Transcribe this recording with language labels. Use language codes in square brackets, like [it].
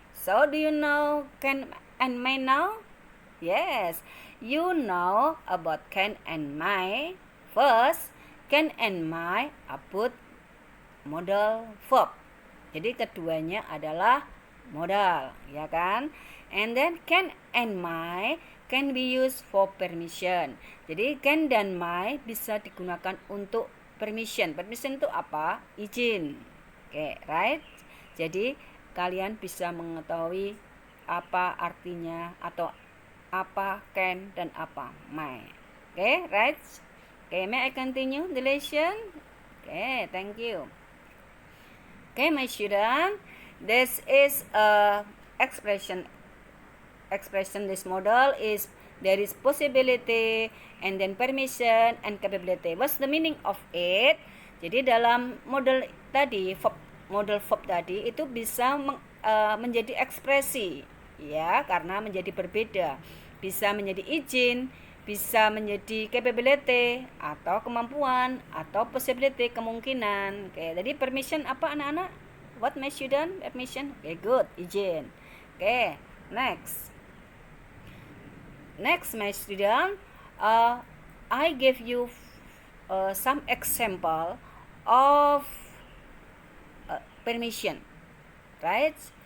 [en] So do you know can and may now? Yes, you know about can and may. First, can and may are put modal verb. [id] Jadi keduanya adalah modal, ya kan? [en] And then can and may can be used for permission. [id] Jadi can dan may bisa digunakan untuk permission. Permission itu apa? Izin. Oke, right? Jadi kalian bisa mengetahui apa artinya atau apa can dan apa may. [en] Oke, right? Oke, may I continue the lesson? Okay, thank you. Okay, my student, this is a expression. This model is there is possibility and then permission and capability. What's the meaning of it? [id] Jadi dalam model tadi, model verb tadi itu bisa menjadi ekspresi, ya, karena menjadi berbeda. Bisa menjadi izin, bisa menjadi capability atau kemampuan atau possibility, kemungkinan. Oke, jadi permission apa anak-anak? What my student? Permission. Oke, good, izin. [en] Oke, next my student, I give you some example of permission, right?